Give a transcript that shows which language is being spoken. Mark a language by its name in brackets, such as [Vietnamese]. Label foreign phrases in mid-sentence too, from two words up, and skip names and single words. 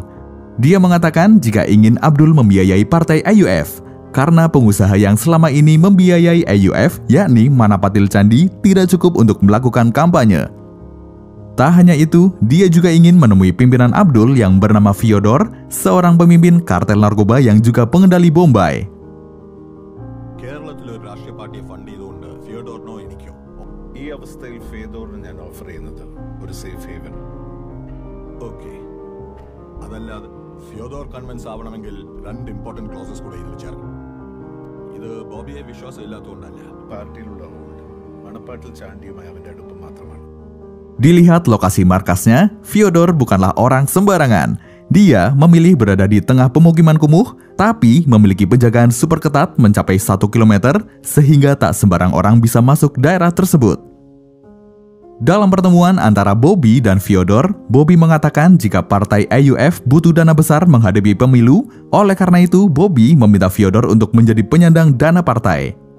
[Indonesian] Dia mengatakan jika ingin Abdul membiayai partai AUF, karena pengusaha yang selama ini membiayai AUF, yakni Manapatil Candi, tidak cukup untuk melakukan kampanye. Tak hanya itu, dia juga ingin menemui pimpinan Abdul yang bernama Fyodor, seorang pemimpin kartel narkoba yang juga pengendali Bombay. [Malayalam] കേരളത്തിൽ ഒരു രാഷ്ട്രീയ പാർട്ടിയെ ഫണ്ട് ചെയ്തുകൊണ്ട് ഫിയോഡോറിനോ എനിക്കോ ഈ അവസ്ഥയിൽ ഫിയോഡോറിന് ഞാൻ ഓഫർ ചെയ്യുന്നത് ഒരു [English] safe haven. [Malayalam] ഓക്കെ, അതല്ലാതെ ഫിയോഡോർ കൺവിൻസ് ആവണമെങ്കിൽ 2 [English] important clauses [Malayalam] കൂടെ ഇതിൽ ചേർക്കണം. ഇത് ബോബിയെ വിശ്വാസമില്ലാത്തതുകൊണ്ടല്ല, പാർട്ടിയിലുള്ള മണപ്പാട്ടിൽ ചാണ്ടിയുമായി അവന്റെ അടുപ്പം മാത്രമാണ്. [Indonesian] Dilihat lokasi markasnya, Fyodor bukanlah orang sembarangan. Dia memilih berada di tengah pemukiman kumuh, tapi memiliki penjagaan super ketat mencapai 1 km, sehingga tak sembarang orang bisa masuk daerah tersebut. Dalam pertemuan antara Bobby dan Fyodor, Bobby mengatakan jika partai AUF butuh dana besar menghadapi pemilu, oleh karena itu Bobby meminta Fyodor untuk menjadi penyandang dana partai.